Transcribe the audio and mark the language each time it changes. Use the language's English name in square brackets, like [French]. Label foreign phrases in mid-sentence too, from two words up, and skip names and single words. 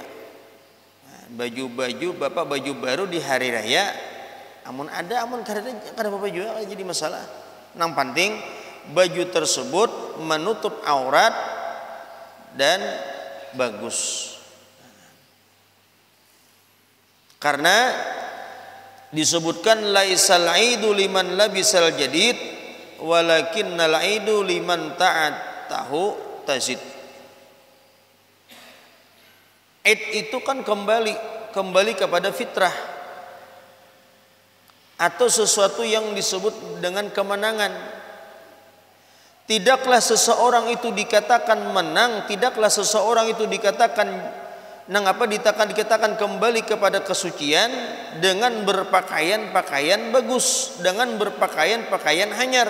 [Banjar] Baju-baju bapak baju baru di hari raya, amun kada apa-apa juga, jadi masalah. [Indonesian] Nang penting baju tersebut menutup aurat dan bagus. Karena disebutkan [Arabic] ليس العيد لمن لبس الجديد ولكن العيد لمن طاعته تزيد. [Indonesian] Id itu kan kembali kepada fitrah atau sesuatu yang disebut dengan kemenangan. Tidaklah seseorang itu dikatakan menang, tidaklah seseorang itu dikatakan dikatakan kembali kepada kesucian dengan berpakaian-pakaian bagus, dengan berpakaian-pakaian hanyar.